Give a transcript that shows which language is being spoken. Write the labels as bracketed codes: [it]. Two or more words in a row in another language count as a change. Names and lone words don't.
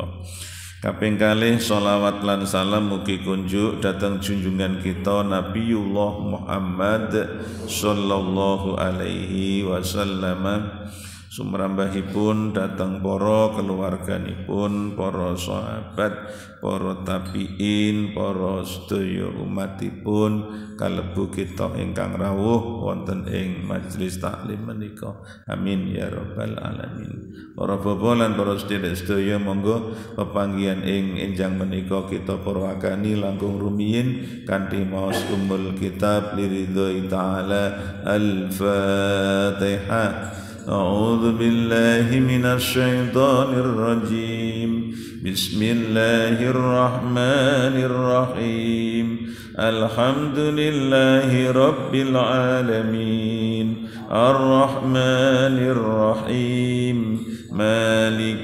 [jv] Kaping kalih sholawat lan salam mugi kunjuk datang junjungan kita Nabiullah Muhammad [ar] صلى الله عليه وسلم [jv] sumrambahipun datang para keluarganipun, para sahabat, para tabi'in, para sedaya umatipun kalebu kita ingkang rawuh wonten ing majelis taklim menika. [ar] آمين يا رب العالمين. [jv] Para bapak lan para sedherek-sedherek monggo pepanggihan ing enjang menika kita purwakani langkung rumiyin kanthi maos [ar] أم الكتاب لرضى تعالى الفاتحة. أعوذ بالله من الشيطان الرجيم بسم الله الرحمن الرحيم الحمد لله رب العالمين الرحمن الرحيم مالك